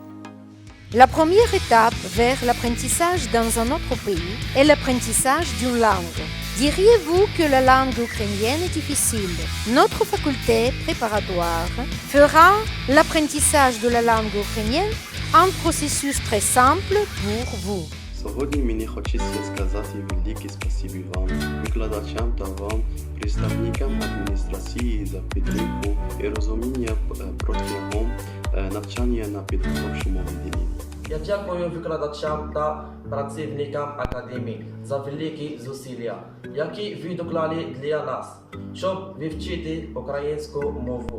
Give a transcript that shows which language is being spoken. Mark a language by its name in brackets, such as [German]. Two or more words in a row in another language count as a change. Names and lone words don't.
[French] La première étape vers l'apprentissage dans un autre pays est l'apprentissage d'une langue. Diriez-vous que la langue ukrainienne est difficile? Notre faculté préparatoire fera l'apprentissage de la langue ukrainienne un processus très simple pour vous. [Ukrainian] Сьогодні мені хочеться сказати велике спасибі вам, викладачам та вам, представникам адміністрації за підтримку і розуміння протягом навчання на підготовчому відділенні. Я дякую викладачам та працівникам академії за великі зусилля, які ви доклали для нас, щоб вивчити українську мову.